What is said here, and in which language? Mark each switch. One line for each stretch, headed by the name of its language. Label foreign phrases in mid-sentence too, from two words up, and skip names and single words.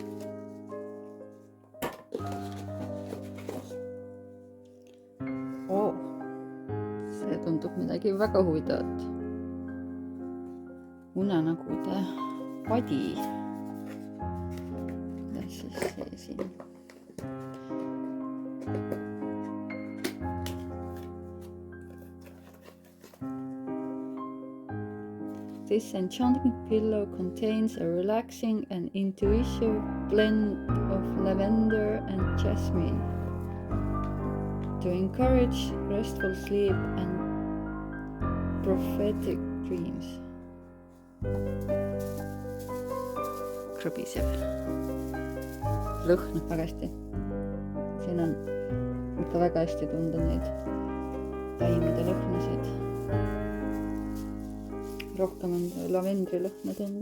Estonian: See tundub midagi väga huvitavat. Unenägude padi. Kuidas siis see siin?
English: This enchanting pillow contains a relaxing and intuitive blend of lavender and jasmine to encourage restful sleep and prophetic dreams.
Estonian: Krõbiseb. Lõhnab väga hästi. Siin on ikka väga hästi tunda neid taimede lõhnasid. Rohkem on lavendri lõhna tunda.